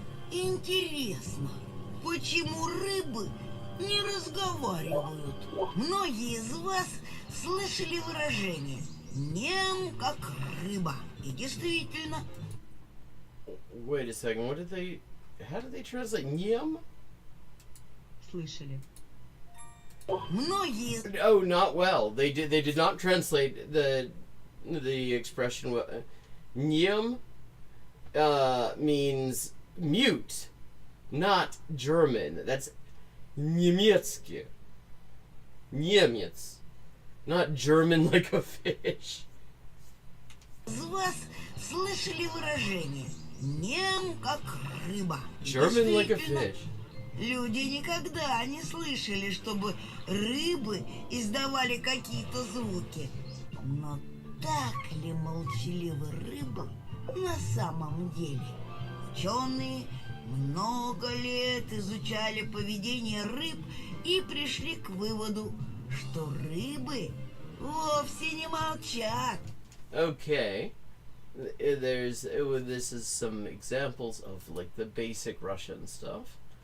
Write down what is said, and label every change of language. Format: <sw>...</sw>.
<ru>Интересно, почему рыбы не разговаривают? Многие из вас слышали выражение «нем как рыба». И действительно.</ru> <en>Wait a second, how did they translate Nyam?</en> <ru>Слышали. Многие.</ru> <en>Oh, not well. They did not translate the expression well. Nyam means mute, not German. That's Niemiecki. Niemiec. Not German like a fish.</en> <ru>Из вас слышали выражение «нем как рыба».</ru> <en>German like a fish.</en> <ru>Люди никогда не слышали, чтобы рыбы издавали какие-то звуки. Но так ли молчаливы рыбы на самом деле? Ученые много лет изучали поведение рыб и пришли к выводу, что рыбы вовсе не молчат.</ru> <en>Okay. This is some examples of like the basic Russian stuff.</en>